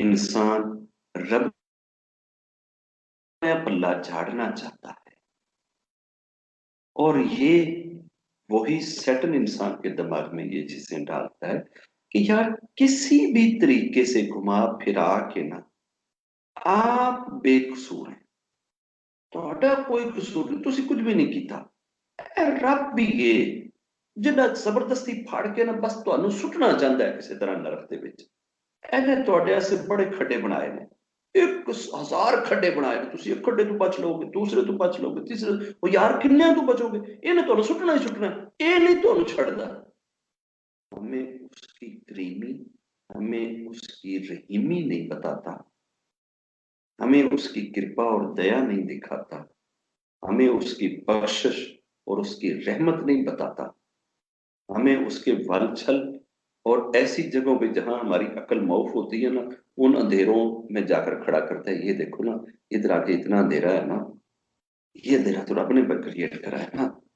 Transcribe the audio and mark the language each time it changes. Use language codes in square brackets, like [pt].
[hi] इंसान रब में पल्ला झाड़ना चाहता है, और ये वही सैटन इंसान के दिमाग में ये चीजें डालता है कि यार किसी भी तरीके से घुमा फिरा के ना आप बेकसूर हैं, [pa] ਤੁਹਾਡਾ ਕੋਈ ਕਸੂਰ ਨਹੀਂ, ਤੁਸੀਂ ਕੁਝ ਵੀ ਨਹੀਂ ਕੀਤਾ। ਇਹ ਰੱਬ ਹੀ ਏ ਜਿਹੜਾ ਜ਼ਬਰਦਸਤੀ ਫੜ ਕੇ ਨਾ ਬਸ ਤੁਹਾਨੂੰ ਸੁੱਟਣਾ ਚਾਹੁੰਦਾ ਹੈ ਕਿਸੇ ਤਰ੍ਹਾਂ ਨਰਕ ਦੇ ਵਿੱਚ। ਇਹਨੇ ਤੁਹਾਡੇ ਵਾਸਤੇ ਬੜੇ ਖੱਡੇ ਬਣਾਏ ਨੇ, 1000 ਖੱਡੇ ਬਣਾਏ ਨੇ, ਤੁਸੀਂ ਇੱਕ ਖੱਡੇ ਤੋਂ ਬਚ ਲਓਗੇ, ਦੂਸਰੇ ਤੋਂ ਬਚ ਲਓਗੇ, ਤੀਸਰੇ, ਉਹ ਯਾਰ ਕਿੰਨਿਆਂ ਤੋਂ ਬਚੋਗੇ, ਇਹਨੇ ਤੁਹਾਨੂੰ ਸੁੱਟਣਾ ਹੀ ਸੁੱਟਣਾ, ਇਹ ਨਹੀਂ ਤੁਹਾਨੂੰ ਛੱਡਦਾ। [hi] हमें उसकी करीमी, हमें उसकी रहीमी नहीं बताता, हमें उसकी कृपा और दया नहीं दिखाता, हमें उसकी बख्शिश और उसकी रहमत नहीं बताता, हमें उसके वल छल और ऐसी जगहों पे जहां हमारी अकल मौफ होती है ना, उन अंधेरों में जाकर खड़ा करता है। ये देखो ना, इधर आके इतना अंधेरा है ना, ये अंधेरा तो रब ने क्रिएट करा है ना,